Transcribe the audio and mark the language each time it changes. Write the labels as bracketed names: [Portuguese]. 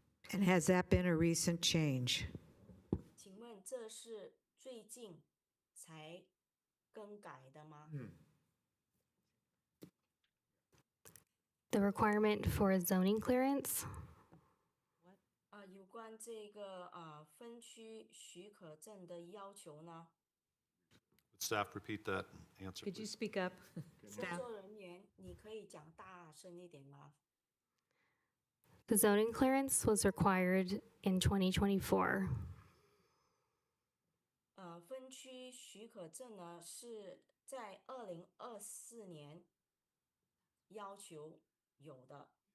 [English] And has that been a recent change? [Chinese] 请问这是最近才更改的吗？ [English] The requirement for a zoning clearance [Chinese] 有关这个分区许可证的要求呢？ [English] Would staff repeat that answer, Could you please? speak up? [Chinese] 工 [English] Staff. [Chinese] 作人员，你可以讲大声一点吗？ [English] The zoning clearance was required in 2024. [Chinese] 分区许可证呢是在2024年要求有的。